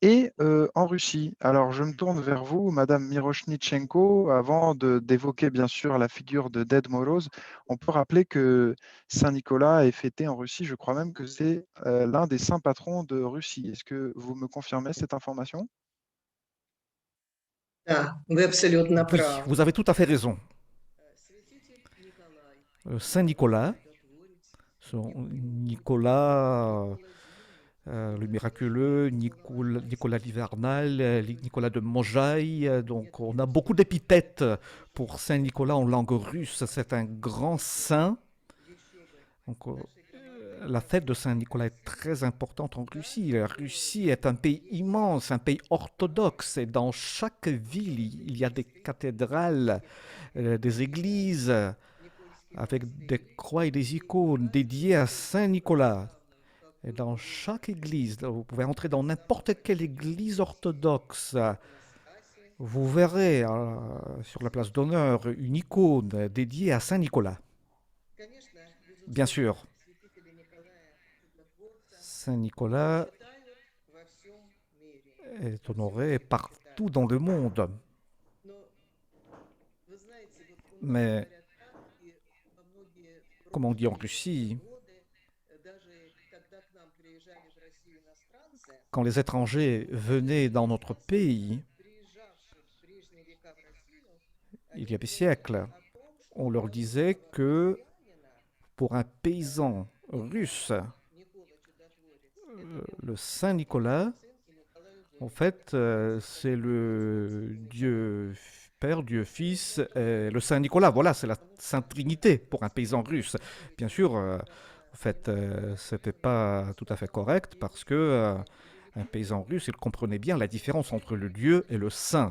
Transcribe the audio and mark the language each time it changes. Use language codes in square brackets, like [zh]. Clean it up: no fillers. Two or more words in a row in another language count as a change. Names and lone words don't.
[fr] et en Russie. Alors, je me tourne vers vous, Madame Miroshnichenko. Avant d'évoquer bien sûr la figure de Ded Moroz, on peut rappeler que Saint-Nicolas est fêté en Russie. Je crois même que c'est l'un des saints patrons de Russie. Est-ce que vous me confirmez cette information? [ru] Да, вы абсолютно [fr] Oui, [ru] правы. [fr] vous avez tout à fait raison. [ru] Святитель Николай, [fr] Saint Nicolas, [ru] чудотворец, [fr] Nicolas le miraculeux, Nicolas l'hivernal, Nicolas de Montjaï. Donc on a beaucoup d'épithètes pour Saint Nicolas en langue russe. C'est un grand saint. [ru] еще бы, [fr] Donc, [ru] нашей громадной [fr] la fête de Saint Nicolas est très importante en Russie. La Russie est un pays immense, un pays orthodoxe. Et dans chaque ville, il y a des cathédrales, des églises [ru] Никольский [fr] avec des [ru] монастырь. [fr] croix et des icônes dédiées à Saint Nicolas. [ru] Как [fr] Et [ru] будто [fr] dans [ru] бы [fr] chaque église, vous pouvez entrer dans n'importe quelle église orthodoxe, [ru] иконостасе, [fr] vous verrez sur la place d'honneur une icône dédiée à Saint Nicolas. [ru] конечно, [fr] Bien [ru] безусловно, [fr] sûr, [ru] святителя Николая Чудотворца [fr] Saint Nicolas [ru] почитают во всем мире. [fr] est [ru] Во всем [fr] honoré [ru] мире [fr] partout [ru] почитают. [fr] dans le monde. [ru] Но вы знаете, вот у нас [fr] Mais [ru] говорят так, и во многие [fr] comme on dit en [ru] прошлые [fr] Russie, [ru] годы, даже когда к нам приезжали в Россию иностранцы, [fr] quand les étrangers venaient dans notre pays, [ru] приезжавшие в прежние века в Россию, [fr] il [ru] они [fr] y a des [ru] говорили [fr] siècles, [ru] о том, что [fr] on leur disait [ru] православного [fr] que [ru] христианина [fr] pour un paysan russe, [ru] Никола Чудотворец — это [fr] le [ru] Бог, [fr] Saint Nicolas, [ru] Сын и Николаю [fr] en [ru] Богу. [fr] fait, c'est le Dieu Père, Dieu Fils, et le Saint Nicolas. Voilà, c'est la Sainte Trinité pour un paysan russe. Bien sûr, en fait, c'était pas tout à fait correct parce que un paysan russe, il comprenait bien la différence entre le Dieu et le Saint.